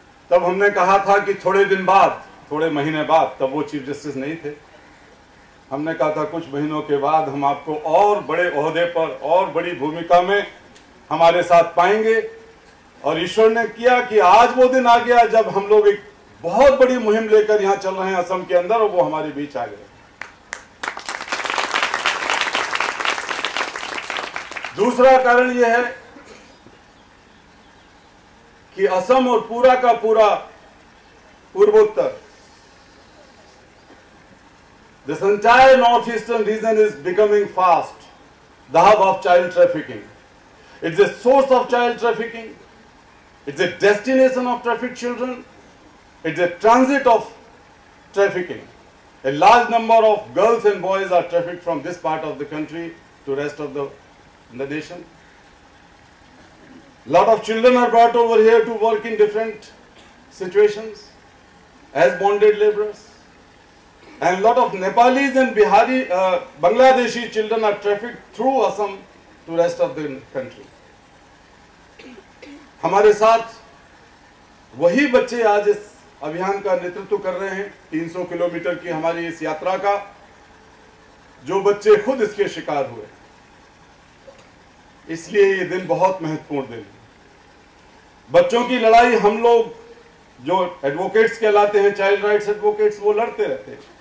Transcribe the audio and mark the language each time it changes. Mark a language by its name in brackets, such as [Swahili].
[Hindi] तब हमने कहा था कि थोड़े दिन बाद, थोड़े महीने बाद, तब वो चीफ जस्टिस नहीं थे, हमने कहा था कुछ महीनों के बाद हम आपको और बड़े ओहदे पर और बड़ी भूमिका में हमारे साथ पाएंगे। और ईश्वर ने किया कि आज वो दिन आ गया जब हम लोग एक बहुत बड़ी मुहिम लेकर यहां चल रहे हैं असम के अंदर, और वो हमारे बीच आ गए। दूसरा कारण यह है कि असम और पूरा का पूरा पूर्वोत्तर, [English] this entire northeastern region is becoming fast the hub of child trafficking. It's a source of child trafficking. It's a destination of trafficked children. It's a transit of trafficking. A large number of girls and boys are trafficked from this part of the country to rest of the nation. Lot of children are brought over here to work in different situations as bonded laborers. And lot of Nepalis and Bangladeshi children are trafficked through Assam to rest of the country. [Hindi] हमारे साथ वही बच्चे आज इस अभियान का नेतृत्व कर रहे हैं। 300 किलोमीटर की हमारी इस यात्रा का, जो बच्चे खुद इसके शिकार हुए। इसलिए ये दिन बहुत महत्वपूर्ण दिन है। बच्चों की लड़ाई हम लोग जो एडवोकेट्स कहलाते हैं, चाइल्ड राइट्स एडवोकेट्स, वो लड़ते रहते हैं।